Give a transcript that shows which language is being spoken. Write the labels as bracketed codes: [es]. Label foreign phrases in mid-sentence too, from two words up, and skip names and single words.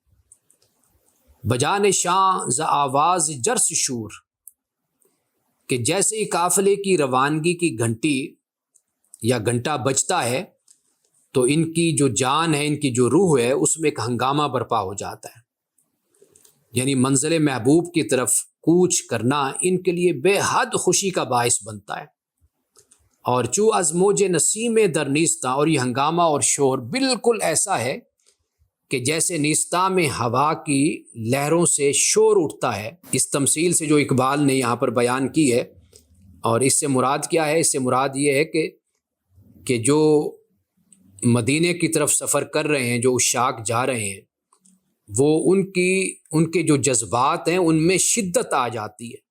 [fa] بجان شاں ز آواز جرس شور، [ur] کہ جیسے ہی قافلے کی روانگی کی گھنٹی یا گھنٹا بجتا ہے تو ان کی جو جان ہے، ان کی جو روح ہے، اس میں ایک ہنگامہ برپا ہو جاتا ہے۔ یعنی منزل محبوب کی طرف کوچ کرنا ان کے لیے بے حد خوشی کا باعث بنتا ہے۔ [fa] اور چو از موج نسیم در نیستاں، [ur] اور یہ ہنگامہ اور شور بالکل ایسا ہے کہ جیسے نیستاں میں ہوا کی لہروں سے شور اٹھتا ہے۔ اس تمثیل سے جو اقبال نے یہاں پر بیان کی ہے، اور اس سے مراد کیا ہے؟ اس سے مراد یہ ہے کہ جو مدینے کی طرف سفر کر رہے ہیں، جو عشاق جا رہے ہیں، وہ ان کے جو جذبات ہیں ان میں شدت آ جاتی ہے۔